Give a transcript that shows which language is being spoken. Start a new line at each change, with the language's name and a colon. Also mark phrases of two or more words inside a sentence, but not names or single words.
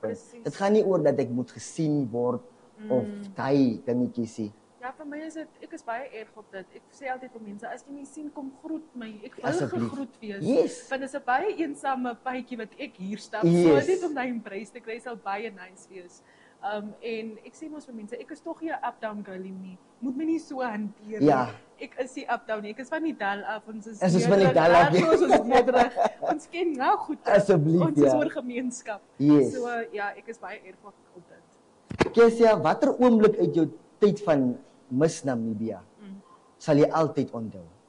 Afrikaans: Dit gaan nie oor dat ek moet gesien word of daai dingetjies nie. Ja, vir my is dit, ek is baie erg op dit. Ek sê altyd vir mense, as jy my sien, kom groet my. Ek wil gegroet wees. Yes. Want dit is 'n baie eensame paadjie wat ek hier stap. Yes. So net om daai embrace te kry sal baie nice wees. En ek sê mos vir mense, ek is tog nie 'n
English: up-down girlie
Afrikaans: nie. Moet my nie so hanteer nie. Ek is nie up-down nie. Ek is van die dal af. Ons is van die dal af. Ons nederig. Ons ken nou goed. Asseblief, ons is oor gemeenskap. Yes. So ja, ek is baie erg op dit. Kesia, watter oomblik uit jou tyd van Miss Namibia sal jy altyd onthou?